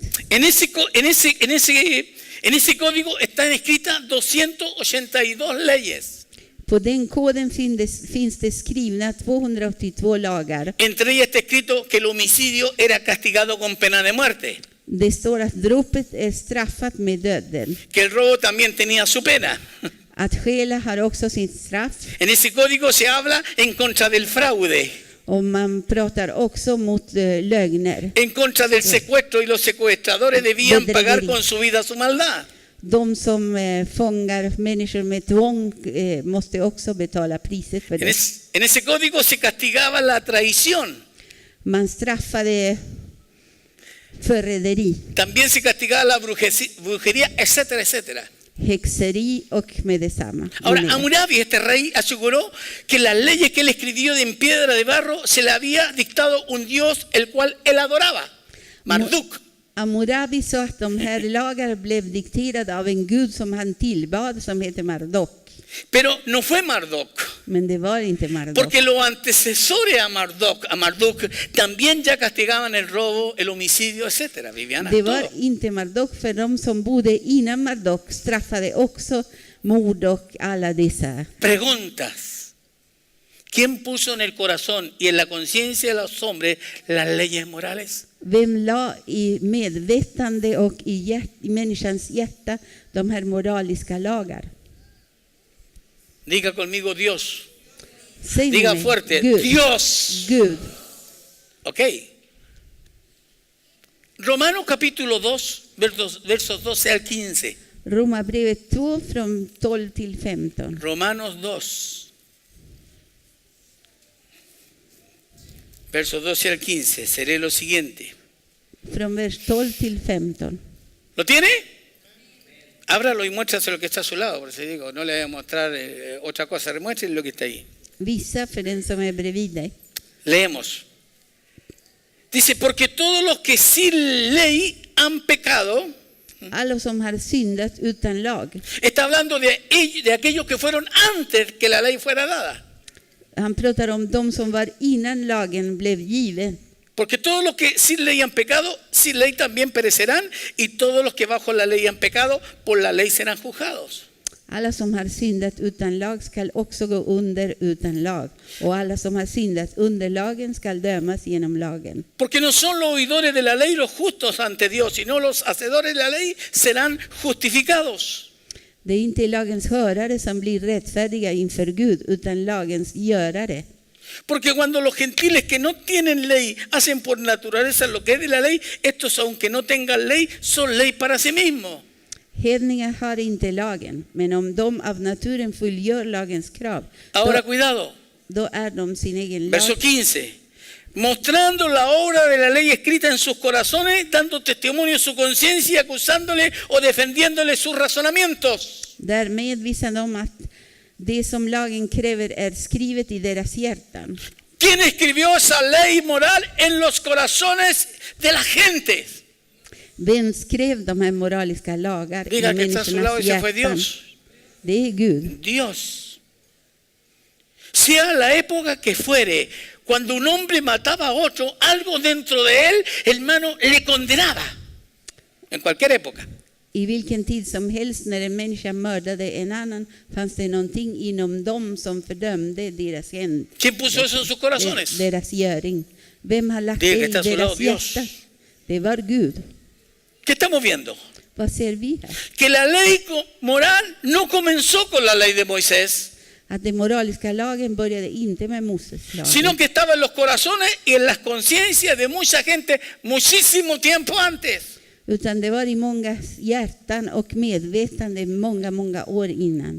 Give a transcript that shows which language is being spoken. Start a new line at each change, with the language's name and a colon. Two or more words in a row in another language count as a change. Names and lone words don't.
Spanish: En ese código están escritas 282 leyes.
Swedish: På den koden finns det skrivna 282 lagar.
Spanish: Entre ellas está escrito que el homicidio era castigado con pena de muerte,
Swedish: Det står att dråpet är straffat med döden.
Spanish: que el robo también tenía su pena.
Swedish: Att stjäla har också sitt straff.
Spanish: En ese código se habla en contra del fraude,
Swedish: Och man pratar också mot lögner.
Spanish: en contra del secuestro, y los secuestradores debían pagar con su vida su maldad.
Swedish: De som fångar människor med tvång måste också betala priset för det.
Spanish: En ese código se castigaba la traición.
Swedish: Man straffade förräderi,
Spanish: También se castigaba la brujería, etcétera, etcétera.
Swedish: häxeri och med detsamma.
Spanish: Ahora, Hammurabi, este rey, aseguró que las leyes que él escribió en piedra de barro se le había dictado un dios el cual él adoraba, Marduk.
Swedish: Hammurabi sa att de här lagar blev dikterade av en gud som han tillbad som heter Marduk.
Spanish: Pero no fue Marduk,
Swedish: Men det var inte Marduk.
Spanish: porque los antecesores a Marduk también ya castigaban el robo, el homicidio, etcétera. Viviana,
Swedish: Det var
Spanish: todo.
Swedish: inte Marduk, för de som bodde innan Marduk straffade också mord och alla dessa.
Spanish: Preguntas. ¿Quién puso en el corazón y en la conciencia de los hombres las leyes morales?
Swedish: Vem la i medvetande och i människans hjärta de här moraliska lagar?
Spanish: Diga conmigo Dios.
Swedish: Säg
Spanish: Diga
Swedish: mig,
Spanish: fuerte,
Swedish: Gud.
Spanish: Dios.
Swedish: Gud. Ok.
Spanish: Romanos capítulo 2, versos 12 al 15.
Swedish: Romarbrevet 2 från 12 till 15.
Spanish: Romanos 2, versos 12 al 15. Seré lo siguiente.
Swedish: Från vers 12 till 15.
Spanish: ¿Lo tiene? Ábralo y muéstrase lo que está a su lado. Por eso digo, no le voy a mostrar otra cosa. Remuestre lo que está ahí.
Swedish: Visa för den som är bredvid dig.
Spanish: Leemos. Dice, porque todos los que sin ley han pecado.
Swedish: Alla som har syndat utan lag.
Spanish: Está hablando de aquellos que fueron antes que la ley fuera dada.
Swedish: Han pratar om de som var innan lagen blev given.
Spanish: Porque todos los que sin ley han pecado, sin ley también perecerán, y todos los que bajo la ley han pecado, por la ley serán juzgados.
Swedish: Alla som har syndat utan lag skall också gå under utan lag. Och alla som har syndat under lagen skall dömas genom lagen.
Spanish: Porque no son los oidores de la ley los justos ante Dios, sino los hacedores de la ley serán justificados.
Swedish: Det är inte lagens hörare som blir rättfärdiga inför Gud, utan lagens görare.
Spanish: Porque cuando los gentiles que no tienen ley hacen por naturaleza lo que es de la ley, estos aunque no tengan ley, son ley para sí mismos.
Swedish: Hedningar har inte lagen, men om de av naturen fullgör lagens krav,
Spanish: Ahora cuidado,
Swedish: då är de sin egen lag.
Spanish: verso 15. Mostrando la obra de la ley escrita en sus corazones, dando testimonio en su conciencia, acusándole o defendiéndole sus razonamientos.
Swedish: Därmed visar de att det som lagen kräver är skrivet i deras hjärtan.
Spanish: ¿Quién escribió esa ley moral en los corazones de la gente?
Swedish: Vem skrev de här moraliska lagar
Spanish: Diga
Swedish: i
Spanish: que está a su lado
Swedish: människornas
Spanish: y se fue
Swedish: hjärtan?
Spanish: Dios.
Swedish: Det är Gud.
Spanish: Dios. Sea la época que fuere, cuando un hombre mataba a otro, algo dentro de él, hermano, le condenaba. En cualquier época.
Swedish: I vilken tid som helst när en människa mördade en annan fanns det någonting inom dem som fördömde deras händ,
Spanish: ¿Quién puso eso en sus corazones?
Swedish: deras göring. Vem har lagt Det det
Spanish: que
Swedish: i
Spanish: está a su lado,
Swedish: deras
Spanish: Dios.
Swedish: hjärta? Det var Gud.
Spanish: ¿Qué estamos viendo?
Swedish: Vad ser vi här?
Spanish: Que la ley moral no comenzó con la ley de Moisés,
Swedish: Att den moraliska lagen började inte med Moses lag,
Spanish: sino que estaba en los corazones y en las conciencias de mucha gente muchísimo tiempo antes.
Swedish: utan det var i mångas hjärtan och medvetande många år innan.